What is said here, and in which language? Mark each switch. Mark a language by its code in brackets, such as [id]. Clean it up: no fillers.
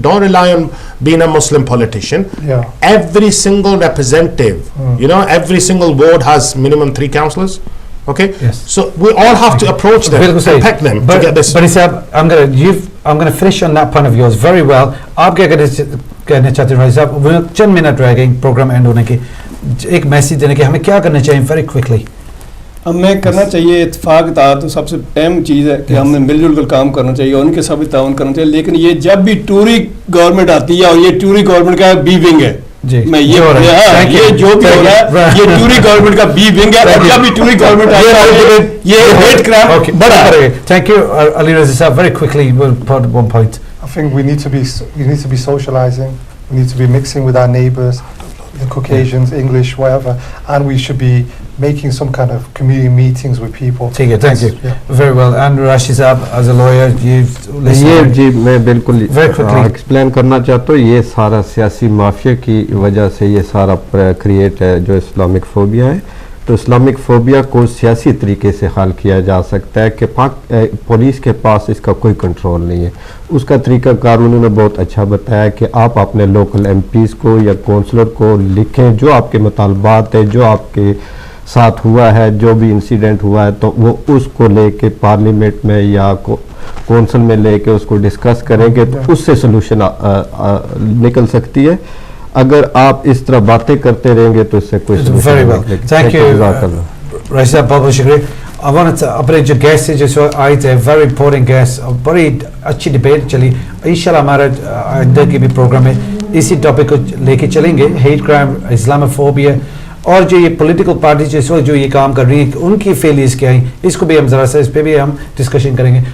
[en] Don't rely on being a Muslim politician. Every single representative, every single ward has minimum 3 councillors. Okay. Yes. So we all have to approach them and pack them to get this. But I'm going to finish on that point of yours very well. [hi] आप क्या कहना चाहते हैं भाई साहब? वो चंद minute रह गए प्रोग्राम एंड होने के एक मैसेज देने के हमें क्या करना चाहिए [en] very quickly. [hi] हमें करना चाहिए इत्तेफाक था तो सबसे अहम चीज़ है कि हमें मिलजुल कर काम करना चाहिए और उनके साथ भी ताउन करना चाहिए लेकिन ये जब भी टूरी गवर्नमेंट आती है और ये टूरी गवर्नमेंट का बी विंग है मैं ये जो भी हो रहा है ये टूरी गवर्नमेंट का बी विंग है और जब भी टूरी गवर्नमेंट आई है ये हेट क्राइम बढ़ा है [en] Thank you Ali Raza sir very quickly we'll put one point I think we need to be socializing we need to be mixing with our neighbors the Caucasians English whatever and we should be making some kind of community meetings with people. [hi] ठीक है, [en] thank you. Very well. And Rashid साहब, as a lawyer, you've listened. [hi] ये जी मैं बिल्कुल explain करना चाहता हूँ ये सारा सियासी माफिया की वजह से ये सारा क्रिएट है जो इस्लामिक फोबिया है तो इस्लामिक फोबिया को सियासी तरीके से हल किया जा सकता है कि पुलिस के पास इसका कोई कंट्रोल नहीं है उसका तरीका कार उन्होंने बहुत अच्छा बताया कि आप अपने लोकल एमपीज़ को या काउंसलर को लिखें जो आपके मुतालबात है जो आपके साथ हुआ है, जो भी इंसिडेंट हुआ है, तो वो उसको लेके पार्लियामेंट में या कौंसिल में लेके उसको डिस्कस करेंगे तो उससे सोल्यूशन निकल सकती है. अगर आप इस तरह बातें करते रहेंगे तो इससे कोई [en] very well. Thank you, Raisa, [hi] बहुत शुक्रिया. [en] I wanted to [hi] अपने जो गेस्ट है जो आए थे, [en] very important guest, [hi] बड़ी अच्छी डिबेट चली. इंशाल्लाह हमारा आइंदा की भी प्रोग्राम है इसी टॉपिक को लेके चलेंगे, हेट क्राइम, इस्लामोफोबिया और जो ये पॉलिटिकल पार्टी जो ये काम कर रही है उनकी फेलियर्स क्या हैं, इसको भी हम ज़रा सा इस पर भी हम डिस्कशन करेंगे.